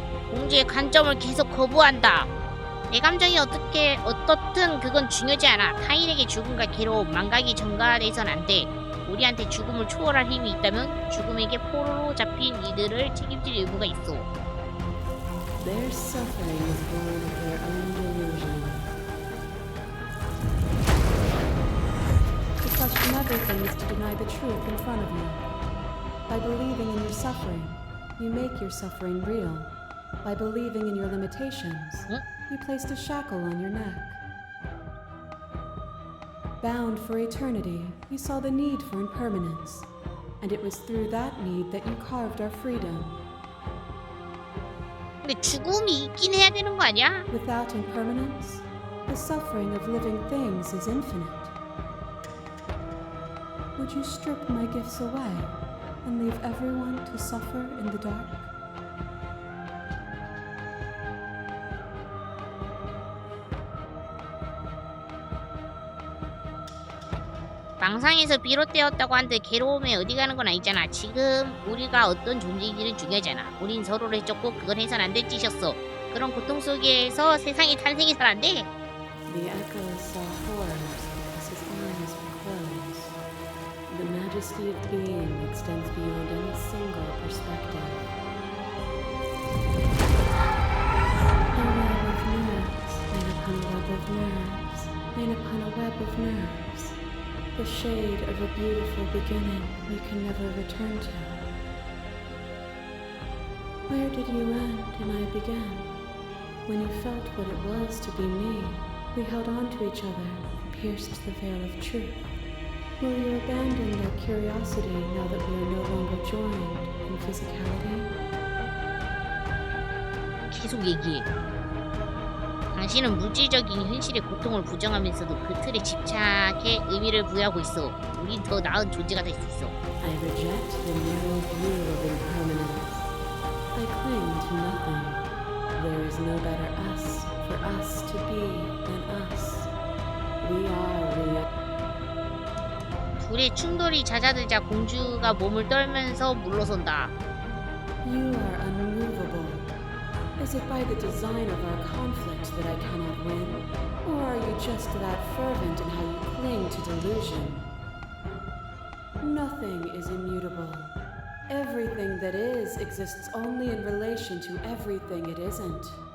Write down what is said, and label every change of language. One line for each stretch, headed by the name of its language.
Korean: 공주의 관점을 계속 거부한다. 내 감정이 어떻든 그건 중요하지 않아. 타인에게 죽음과 괴로움, 망각이 전가돼선 안 돼. 우리한테 죽음을 초월할 힘이 있다면 죽음에게 포로로 잡힌 이들을 책임질 의무가 있어.
English: Their suffering is born of their own delusion. To question everything is to deny the truth in front of you. By believing in your suffering, you make your suffering real. By believing in your limitations, you placed a shackle on your neck. Bound for eternity, you saw the need for impermanence, and it was through that need that you carved our freedom.
Korean: 근데 죽음이 있긴 해야 되는 거 아니야?
English: Without impermanence, the suffering of living things is infinite. Would you strip my gifts away and leave everyone to suffer in the dark?
Korean: 망상에서 비롯되었다고 한들 괴로움에 어디 가는 건 아니잖아. 지금 우리가 어떤 존재인지는 중요하잖아. 우린 서로를 해줬고 그건 해선 안 될 짓이었어. 그런 고통 속에서 세상이 탄생해선 안 돼.
English: The echo saw horrors because his eyes were closed. The majesty of being extends beyond any single perspective. A web of nerves, made upon a web of nerves, made upon a web of nerves. The shade of a beautiful beginning we can never return to. Where did you end and I began? When you felt what it was to be me, we held on to each other and pierced the veil of truth. Will you abandon that curiosity now that we are no longer joined in physicality?
Korean: 계속 얘기해. 당신은 물질적인 현실의 고통을 부정하면서도 그 틀에 집착해 의미를 부여하고 있어. 우린 더 나은 존재가 될 수 있어.
English: I reject the narrow view of impermanence. I cling to nothing. There is no better us for us to be than us. We are real.
Korean: 둘의 충돌이 잦아들자 공주가 몸을 떨면서 물러선다.
English: You are unmovable. Is it by the design of our conflict that I cannot win? Or are you just that fervent in how you cling to delusion? Nothing is immutable. Everything that is exists only in relation to everything it isn't.